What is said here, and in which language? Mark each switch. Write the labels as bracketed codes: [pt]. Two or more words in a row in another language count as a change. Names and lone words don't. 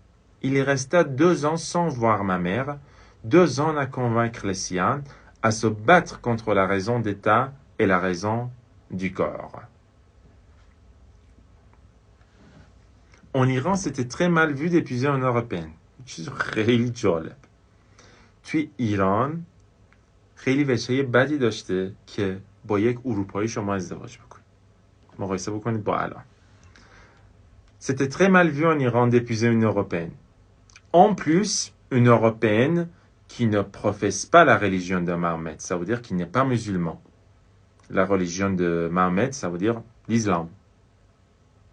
[fr] Il y resta 2 ans sans voir ma mère, 2 ans à convaincre les siens, à se battre contre la raison d'État et la raison du corps. En Iran, c'était très mal vu d'épouser une Européenne. [fa] چیز خیلی جالب. توی ایران خیلی وجهه بدی داشته که با یک اروپایی شما ازدواج بکنید. مقایسه بکنید با الان. [fr] C'était très mal vu en Iran d'épouser une Européenne. En plus, une Européenne qui ne professe pas la religion de Mahomet, ça veut dire qu'il n'est pas musulman. La religion de Mahomet, ça veut dire l'islam.